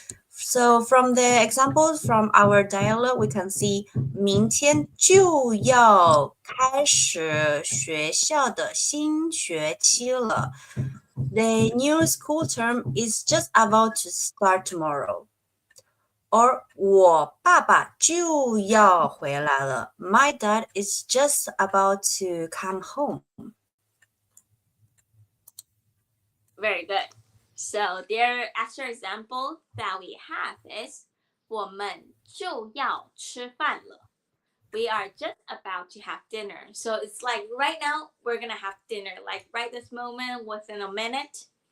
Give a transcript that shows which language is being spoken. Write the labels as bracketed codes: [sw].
[en] So from the examples from our dialogue, we can see [zh] 明天就要开始学校的新学期了. [en] The new school term is just about to start tomorrow. [zh] Or 我爸爸就要回来了. [en] My dad is just about to come home. Very good. So their extra example that we have is [zh] 我们就要吃饭了. [en] We are just about to have dinner. So it's like right now we're gonna have dinner, like right this moment, within a minute.